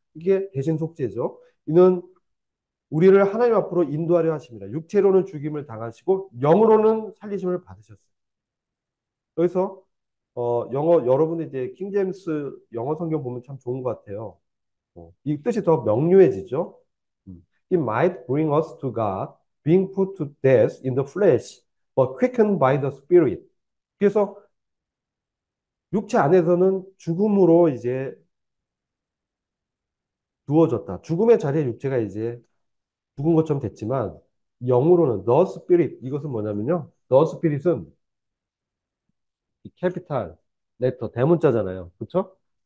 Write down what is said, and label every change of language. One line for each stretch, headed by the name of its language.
Korean: 이게 대신 속죄죠. 이는 우리를 하나님 앞으로 인도하려 하십니다. 육체로는 죽임을 당하시고 영으로는 살리심을 받으셨어요. 그래서 영어 여러분이 이제 킹 제임스 영어 성경 보면 참 좋은 것 같아요. 이 뜻이 더 명료해지죠.
English: It might bring us to God, being put to death in the flesh, but quickened by the Spirit.
Korean: 그래서 육체 안에서는 죽음으로 이제 누워졌다. 죽음의 자리에 육체가 이제 죽은 것처럼 됐지만 영으로는 the Spirit 이것은 뭐냐면요. the Spirit은 이 캐피탈 레터 대문자잖아요. 그렇죠?